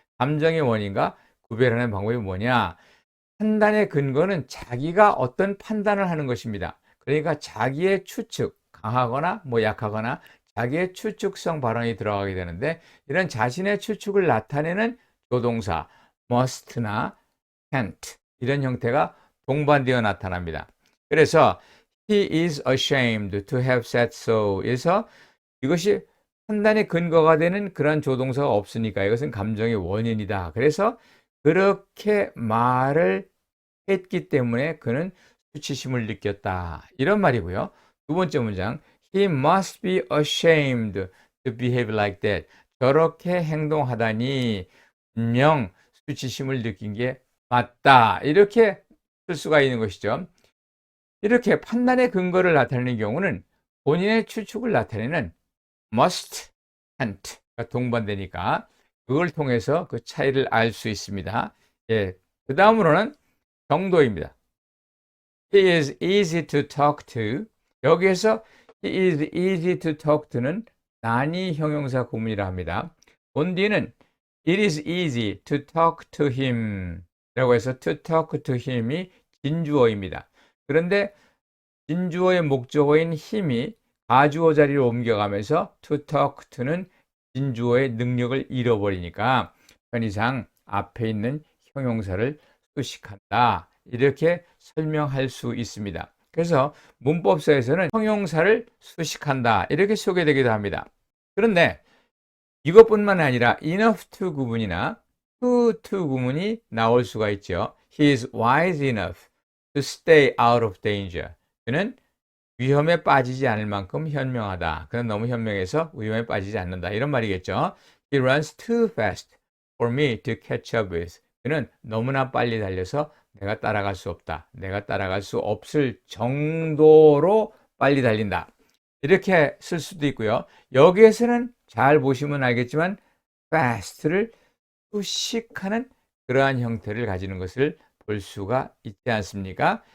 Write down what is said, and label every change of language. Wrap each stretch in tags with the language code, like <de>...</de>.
<ko>감정의 원인과 구별하는 방법이 뭐냐? 판단의 근거는 자기가 어떤 판단을 하는 것입니다. 그러니까 자기의 추측, 강하거나 약하거나 자기의 추측성 발언이 들어가게 되는데 이런 자신의 추측을 나타내는 조동사 must나 can't 이런 형태가 동반되어 나타납니다. 그래서</ko> <en>He is ashamed to have said so.</en> <ko>그래서 이것이 판단의 근거가 되는 그런 조동사가 없으니까 이것은 감정의 원인이다. 그래서 그렇게 말을 했기 때문에 그는 수치심을 느꼈다. 이런 말이고요. 두 번째 문장.</ko> <en>He must be ashamed to behave like that.</en> <ko>저렇게 행동하다니 분명 수치심을 느낀 게 맞다. 이렇게 쓸 수가 있는 것이죠. 이렇게 판단의 근거를 나타내는 경우는 본인의 추측을 나타내는 must, can't가 동반되니까 그걸 통해서 그 차이를 알 수 있습니다. 예, 그 다음으로는 정도입니다.</ko> <en>He is easy to talk to.</en> <ko>여기에서</ko> <en>he is easy to talk to</en> <ko>는 난이 형용사 구문이라 합니다. 본디는</ko> <en>it is easy to talk to him</en> <ko>라고 해서</ko> <en>to talk to him</en> <ko>이 진주어입니다. 그런데 진주어의 목적어인 힘이 가주어 자리로 옮겨가면서</ko> <en>to talk to</en> <ko>는 진주어의 능력을 잃어버리니까 편의상 앞에 있는 형용사를 수식한다. 이렇게 설명할 수 있습니다. 그래서 문법서에서는 형용사를 수식한다. 이렇게 소개되기도 합니다. 그런데 이것뿐만 아니라 enough to 구문이나 to 구문이 나올 수가 있죠.</ko> <en>He is wise enough to stay out of danger.</en> <ko>그는 위험에 빠지지 않을 만큼 현명하다. 그는 너무 현명해서 위험에 빠지지 않는다. 이런 말이겠죠.</ko> <en>He runs too fast for me to catch up with.</en> <ko>그는 너무나 빨리 달려서 내가 따라갈 수 없다. 내가 따라갈 수 없을 정도로 빨리 달린다. 이렇게 쓸 수도 있고요. 여기에서는 잘 보시면 알겠지만 fast를 수식하는 그러한 형태를 가지는 것을 볼 수가 있지 않습니까?</ko>